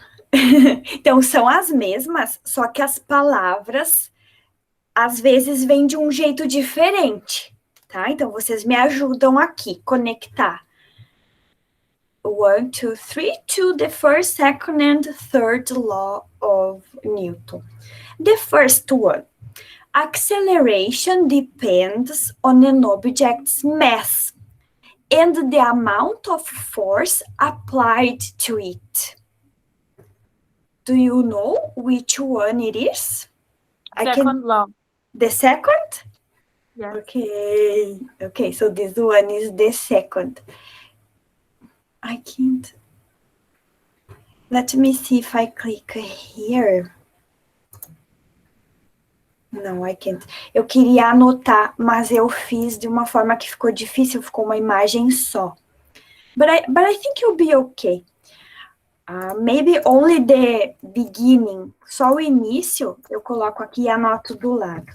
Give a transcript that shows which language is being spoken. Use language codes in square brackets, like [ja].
[pt] Então, são as mesmas, só que as palavras, às vezes, vêm de um jeito diferente, tá? Então, vocês me ajudam aqui, conectar. [en] 1, 2, 3, to the first, second, and third law of Newton. The first one. Acceleration depends on an object's mass and the amount of force applied to it. Do you know which one it is? Second law. The second? Yes. Okay, so this one is the second. I can't. Let me see if I click here. No, I can't. [pt] Eu queria anotar, mas eu fiz de uma forma que ficou difícil, ficou uma imagem só. [en] But I think you'll be okay. Maybe only the beginning, [pt] só o início, eu coloco aqui e anoto do lado.